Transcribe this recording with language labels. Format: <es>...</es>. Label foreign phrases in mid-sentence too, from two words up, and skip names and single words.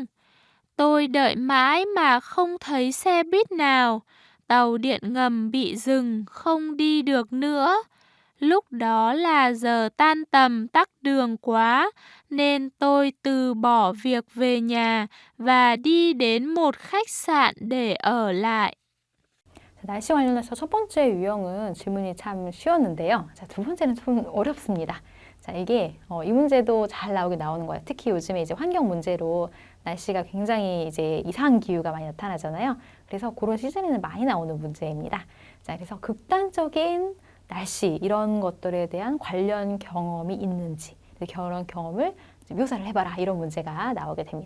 <vi>Tôi đợi mãi mà không thấy xe buýt nào. Tàu điện ngầm bị dừng, không đi được nữa. Lúc đó là giờ tan tầm tắc đường quá, nên tôi từ bỏ việc về nhà và đi đến một khách sạn để ở lại.</vi> <ko>자, 날씨 관련해서 첫 번째 유형은 질문이 참 쉬웠는데요. 자, 두 번째는 좀 어렵습니다. 자, 이게 이 문제도 잘 나오는 거예요. 특히 요즘에 이제 환경 문제로 날씨가 굉장히 이제 이상 기후가 많이 나타나잖아요. 그래서 그런 시즌에는 많이 나오는 문제입니다. 자, 그래서 극단적인 날씨 이런 것들에 대한 관련 경험이 있는지 그런 경험을 묘사를 해봐라 이런 문제가 나오게 됩니다.</ko>